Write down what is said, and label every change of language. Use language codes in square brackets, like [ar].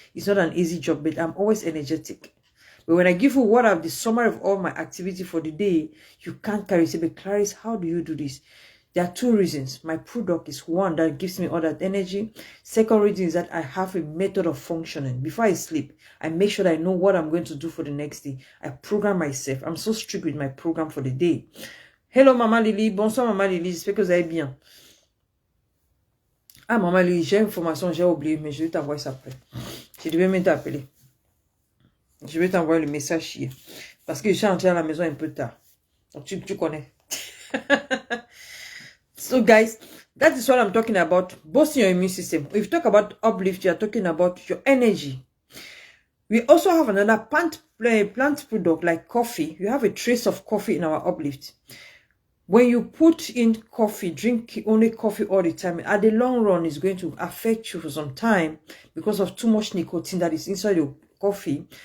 [en] It's not an easy job, but I'm always energetic. But when I give you what I've the summary of all my activity for the day, you can't carry. Say, but Clarice, how do you do this? There are 2 reasons. My product is one that gives me all that energy. Second reason is that I have a method of functioning. Before I sleep, I make sure that I know what I'm going to do for the next day. I program myself. I'm so strict with my program for the day. [fr] Hello Maman Lily, bonsoir Maman Lily, j'espère que vous allez bien. Ah Maman Lily, j'ai une information, j'ai oublié, mais je vais t'envoyer ça après. Je devais même t'appeler. Je vais t'envoyer le message hier. Parce que je suis entrée à la maison un peu tard. Donc tu connais. [en] So guys, that is what I'm talking about. Boosting your immune system. If you talk about Uplift, you're talking about your energy. We also have another plant product like coffee. You have a trace of coffee in our Uplift. When you put in coffee, drink only coffee all the time, at the long run, it's going to affect you for some time because of too much nicotine that is inside your coffee.